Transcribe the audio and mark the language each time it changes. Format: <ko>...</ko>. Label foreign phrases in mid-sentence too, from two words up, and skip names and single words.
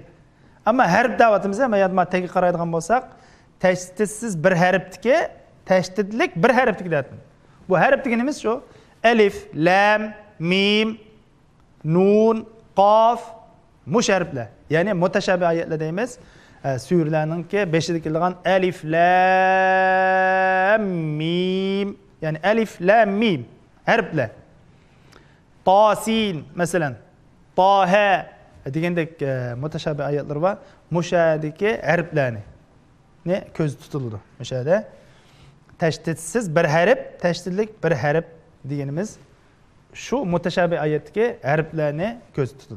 <uz>Ama harf da'vatimiz ham matnga qaraydigan bo'lsak, tashdidsiz bir harfdagi, tashdidlik bir harfdagi deyapti. Bu harf deganimiz shu: alif, lam, mim, nun, qof, mush harflar. Ya'ni mutashabih oyatlar deymiz. Suralarningki 5da kelgan alif, lam, mim. Yani alif, lam, mim. Harflar. Tasin mesela. Taha degandek mutashabih oyatlar var. Mushadagi harflarni ne ko'z tutiladi. Mushada tashdidsiz bir harf, tashdidlik bir harf deganimiz shu mutashabih oyatdagi harflarni ko'z tutadi.</uz>